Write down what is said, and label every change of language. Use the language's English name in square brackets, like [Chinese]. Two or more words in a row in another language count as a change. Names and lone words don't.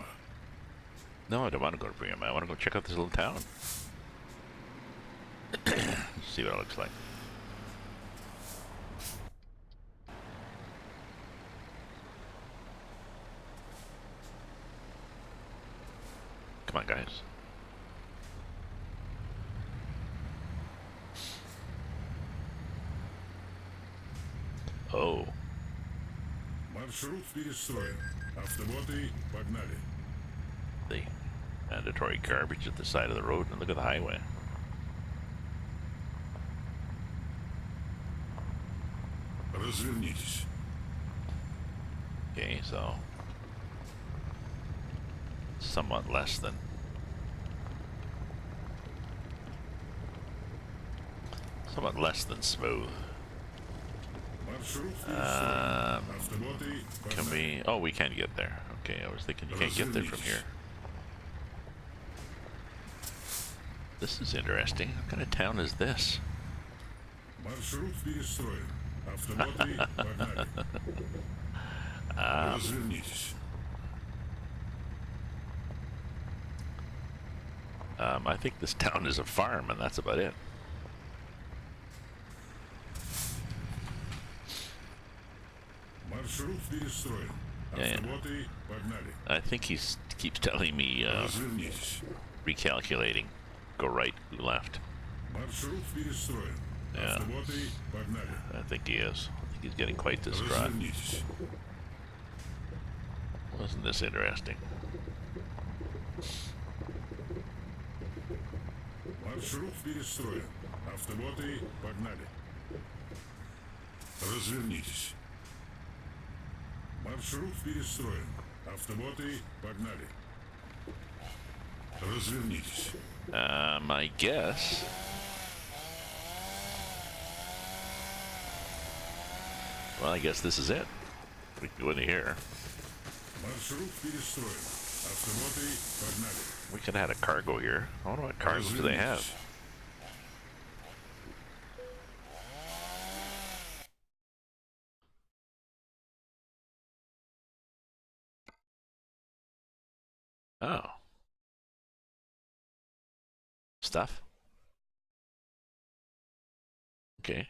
[English] No, I don't want to go to Priam. I want to go check out this little town. See what it looks like. Come on, guys. Oh. [Russian] Маршрут перестроен. Автоботы погнали. [English] The mandatory garbage at the side of the road, and look at the highway. [Russian] Развернитесь. [English] Okay, so somewhat less than smooth. [Russian] Маршрут перестроен. Автоботы [English] Can [Russian] погнали. [English] we? Oh, we can't get there. Okay, I was thinking you can't get there from here. This is interesting. What kind of town is this? [Russian] Маршрут перестроен. Автоботы погнали. Развернитесь. [English] I think this town is a farm, and that's about it. [Russian] Маршрут перестроен. [English] Yeah. [Russian] Автоботы погнали. [English] I think he keeps telling me [Russian] Развернитесь. [English] recalculating. Go right, go left. [Russian] Маршрут перестроен. [English] Yeah. [Russian] Автоботы погнали. [English] I think he is. I think he's getting quite distraught. [Russian] Развернитесь. [English] Wasn't this interesting? [Russian] Маршрут перестроен. Автоботы погнали. Развернитесь. Маршрут перестроен. Автоботы погнали. Развернитесь. [English] I guess. Well, I guess this is it. We can go into here. [Russian] Маршрут перестроен. Автоботы погнали. [English] We could have had a cargo here. I wonder what cargo do they have. Oh. Stuff? Okay.